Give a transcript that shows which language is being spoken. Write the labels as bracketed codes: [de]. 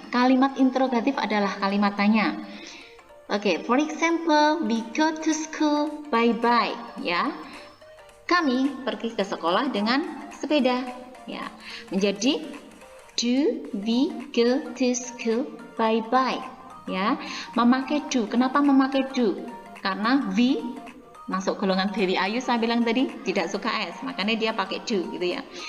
[id] Kalimat interrogatif adalah kalimat tanya. [en] Oke, for example, we go to school by bike. [id] Ya, kami pergi ke sekolah dengan sepeda. Ya, menjadi [en] do we go to school by bike? [id] Ya, memakai do. Kenapa memakai do? Karena we masuk golongan Dewi Ayu, saya bilang tadi tidak suka S, makanya dia pakai do gitu ya.